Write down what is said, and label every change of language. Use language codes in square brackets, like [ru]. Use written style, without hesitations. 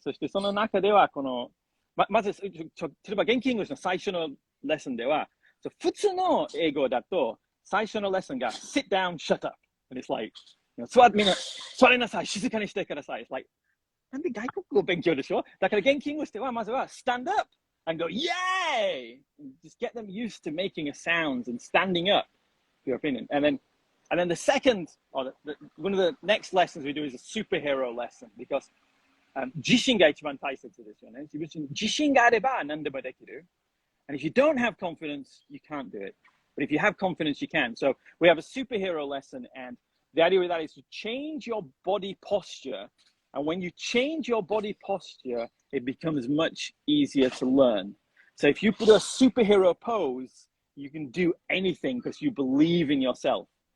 [ja] そしてその中では、まず、例えば、Genki English の最初のレッスンでは、普通の英語だと、最初のレッスンが、 [en] sit down, shut up. And it's like, [ja] みんな座りなさい、静かにしてください。 [en] It's like, [ja] なんで外国語を勉強でしょ。だから元気 English ではまずは [en] stand up and go, yay! Just get them used to making a sound and standing up, your opinion. And then the second, or one of the next lessons we do is a superhero lesson because [ja] 自信が一番大切ですよね。自信があれば何でもできる。 [en] And if you don't have confidence, you can't do it. But if you have confidence, you can. So we have a superhero lesson, and the idea with that is to change your body posture. And when you change your body posture, it becomes much easier to learn. So if you put a superhero pose, you can do anything because you believe in yourself.